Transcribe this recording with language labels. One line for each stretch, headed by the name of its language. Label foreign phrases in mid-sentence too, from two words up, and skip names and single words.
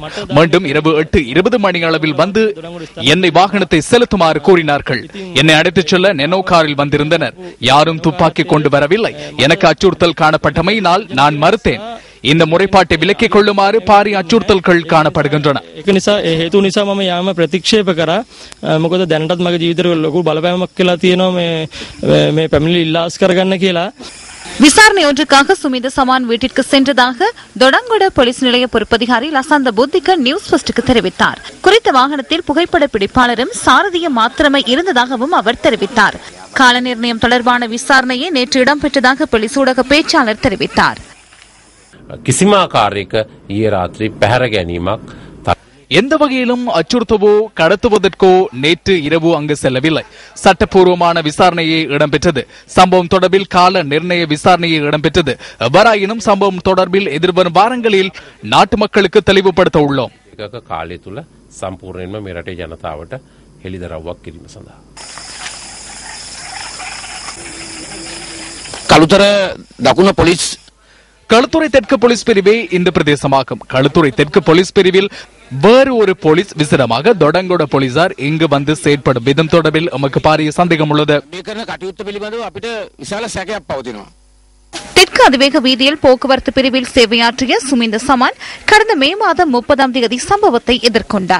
Tamil: மீண்டும் இரவு 8:20 மணி அளவில் வந்து என்னை வாகனத்தை செலுத்துமாறு கூறினார்கள். என்னை அழைத்துச் செல்ல நேனோ காரில் வந்திருந்தனர். யாரும் துப்பாக்கி கொண்டு வரவில்லை. எனக்கு அச்சுறுத்தல் காணப்பட்டமையினால் நான் மறுத்தேன். இந்த முறைப்பாட்டை விலக்கிக் கொள்ளுமாறு பாரிய அச்சுறுத்தல்கள் காணப்படுகின்றன.
Sinhala: හේතු නිසා මම යාම ප්‍රතික්ෂේප කරා. මොකද දැනටත් මගේ ජීවිතේ ලොකු බලපෑමක් කියලා තියෙනවා මේ පැමිණිලි ඉල්ලාස් කරගන්න කියලා.
Tamil: விசாரணை ஒன்றுக்காக சுமிந்த சமான் வீட்டிற்கு சென்றதாக தொடங்கோடு போலீஸ் நிலைய பொறுப்பதிகாரி லசந்த புத்திக நியூஸ் ஃபர்ஸ்டுக்கு தெரிவித்தார். குறித்த வாகனத்தில் புகைப்பட பிடிப்பாளரும் சாரதியும் மாத்திரமே இருந்ததாகவும் அவர் தெரிவித்தார். கால நிர்ணயம் தொடர்பான விசாரணையை நேற்று இடம்பெற்றதாக போலீஸ் ஊடக பேச்சாளர் தெரிவித்தார்.
Sinhala: කිසිම ආකාරයක ඊයේ රාත්‍රී පැහැර ගැනීමක්
Tamil: எந்த வகையிலும் அச்சுறுத்தவோ கடத்துவதற்கோ நேற்று இரவு அங்கு செல்லவில்லை. சட்டப்பூர்வமான விசாரணையே இடம்பெற்றது. சம்பவம் தொடர்பில் கால நிர்ணய விசாரணையே இடம்பெற்றது. எவ்வாறாயினும் சம்பவம் தொடர்பில் எதிர்வரும் வாரங்களில் நாட்டு மக்களுக்கு தெளிவுபடுத்த உள்ளோம்.
Sinhala: කාලය තුල සම්පූර්ණයෙන්ම මේ රටේ ජනතාවට හෙළිදරව්වක් කිරීම සඳහා කළුතර දකුණ පොලිස්
Tamil: களுத்துறை தெற்கு போலீஸ் பிரிவே இந்த பிரதேசமாகும். களுத்துறை தெற்கு போலீஸ் பிரிவில் வேறு ஒரு போலீஸ் விசிடமாக தொடங்கோட போலீசார் இங்கு வந்து செயற்படும் விதம் தொடர்பில் நமக்கு பாரிய சந்தேகம் உள்ளது. தெற்கு அதிவேக வீதியில் போக்குவரத்து பிரிவில் சேவையாற்றிய சுமிந்த சமான் கடந்த மே மாதம் 30ஆம் தேதி சம்பவத்தை எதிர்கொண்டார்.